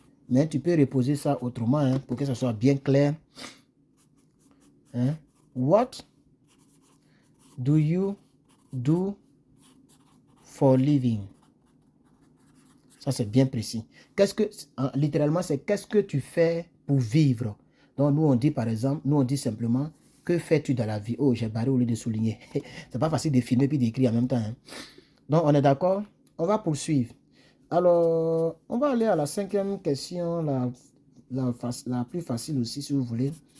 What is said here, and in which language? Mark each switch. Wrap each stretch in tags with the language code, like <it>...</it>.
<fr>Mais tu peux reposer ça autrement hein, pour que ça soit bien clair. Hein?</fr> <en>What do you do for living?</en> <fr>Ça, c'est bien précis. Littéralement, c'est qu'est-ce que tu fais pour vivre? Donc, nous, on dit par exemple, nous, on dit simplement, que fais-tu dans la vie? Oh, j'ai barré au lieu de souligner. C'est pas facile de filmer puis d'écrire en même temps. Hein? Donc, on est d'accord? On va poursuivre. Alors, on va aller à la cinquième question, la plus facile aussi, si vous voulez.</fr>